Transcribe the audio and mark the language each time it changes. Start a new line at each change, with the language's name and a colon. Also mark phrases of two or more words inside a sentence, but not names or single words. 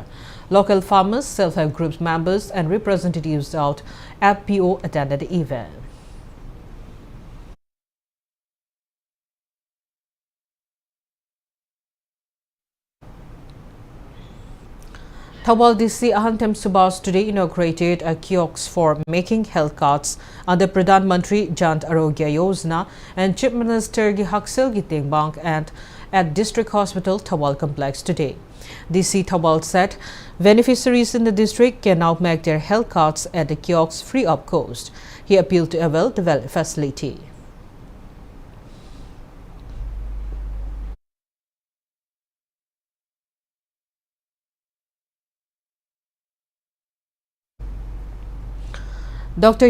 English: Local farmers, self-help groups members and representatives of FPO attended the event. Thawal DC Ahantem Subas today inaugurated a kiosk for making health cards under Pradhan Mantri Jan Arogya Yojana and Chief Minister Gihaksel Gitingbang and at District Hospital Thawal Complex today. DC Thawal said beneficiaries in the district can now make their health cards at the kiosks free of cost. He appealed to avail the facility. Dr.